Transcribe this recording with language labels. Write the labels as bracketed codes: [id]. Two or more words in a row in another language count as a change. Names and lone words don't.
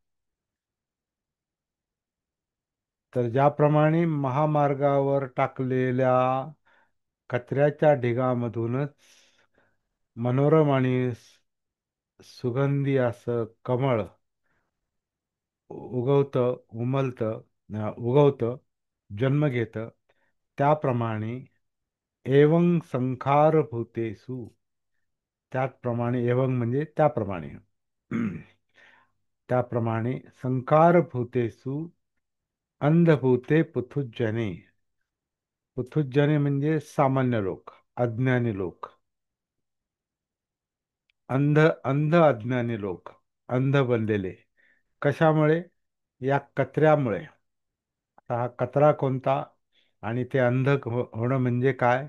[mr] तर ज्याप्रमाणे महामार्गावर टाकलेल्या कचऱ्याच्या ढिगामधूनच मनोरम आणि सुगंधी असं कमळ उगवतं, उमलतं, उगवतं, जन्म घेतं, त्याप्रमाणे [pi] एवं संखार भूतेषु, [mr] त्याचप्रमाणे, एवं म्हणजे त्याप्रमाणे, त्याप्रमाणे [pi] संकार भूतेषु अंधभूते पृथुज्जने. [mr] पृथुज्जने म्हणजे सामान्य लोक, अज्ञानी लोक. अंध, अंध अज्ञानी लोक, अंध बनलेले. कशामुळे? या कचऱ्यामुळे. आता हा कचरा कोणता आणि ते अंध होणं म्हणजे काय?